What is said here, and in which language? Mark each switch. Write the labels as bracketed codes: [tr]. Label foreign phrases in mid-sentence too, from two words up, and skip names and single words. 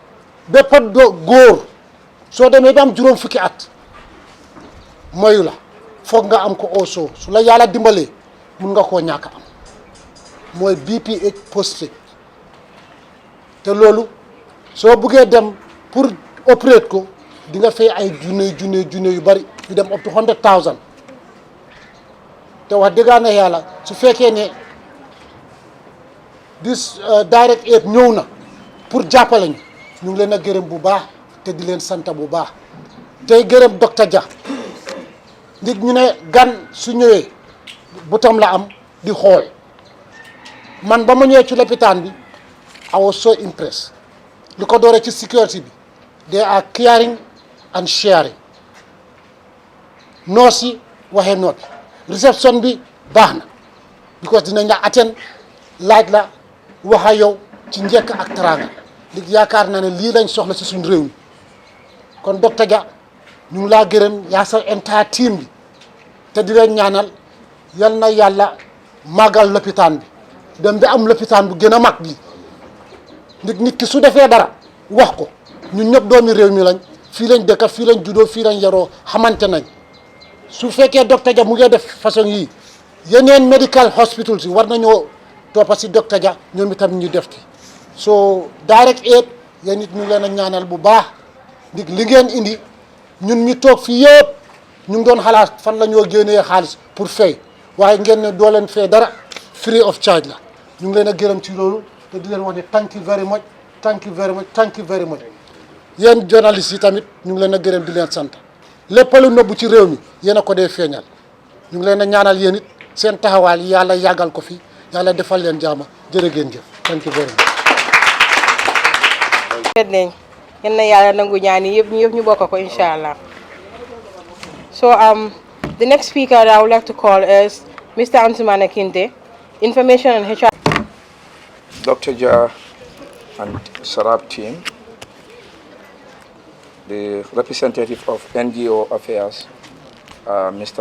[wo] bépp góor soo demee ba am juróom fukki at mayu la foog nga am ko also su la yàlla dimbalee mun nga koo ñàkk am mooy [en] BPH prostate [wo] te loolu soo buggee dem [fr] pour opérer [wo] ko di nga fay ay junne yu bari yu dem [en] up to 100,000 [wo] te wax dëgg yàlla su fekkee ne this Direct Aid ñëw na pour jàppale ñu ngi leen a gërëm bu baax te di leen sant bu baax tey gërëm docteur Dia nit ñu ne gan su ñëwee butam la am di xool man ba ma ñëwee ci lopitaan bi [en] I was so impressed [wo] li ko dooree ci sécurité bi [en] they are caring and sharing [wo] nurse yi waxee noppi réception bi baax na because dinañ la attend laaj la wax a yow ci njëkk ak teraanga li yaakaar naa ne lii lañ soxla ci suñu réew mi kon docteur Dia ñu ngi laa gërëm yaa sa [en] entire team [wo] bi te di leen ñaanal yal na yàlla màggal lopitaan bi dem bi am lopitaan bu gën a mag bi nit ki su defee dara wax ko ñun ñëpp doomi réew mi lañ fii lañ dëkk fii lañ juddoo fii lañ yaroo xamante nañ su fekkee docteur Dia mu ngi def façon yii yeneen medical hospital si war nañoo toppa si docteur Dia ñoom itam ñu def ci so Direct Aid yéen nit ñu leen a ñaanal bu baax ndig li ngeen indi ñun ñu toog fii yëpp ñu ngi doon xalaat fan la ñoo génnee xaalis pour fay waaye ngeen ne doo leen fay dara [en] free of charge [wo] la ñu ngi leen a gërëm ci loolu te di leen wax ne [en] thank you very much thank you very much thank you very much [wo] yéen journalistes yi tamit ñu ngi leen a gërëm di leen sant lépp lu nëbbu ci réew mi yéen a ko dee feeñal ñu ngi leen a ñaanal yéen it seen taxawaal yàlla yàggal ko fi yàlla defal leen jaama jërë ngeen jëf [en] thank you very much. [wo] nañ yal na yàlla nangu ñaan yi yëpp ñu bokk ko [ar] incha allah. [en] So the next speaker that I would like to call is Mr. Antumana Kinte, Information and HR. Dr. Dia and Sharab team, the representative of NGO Affairs, Mr.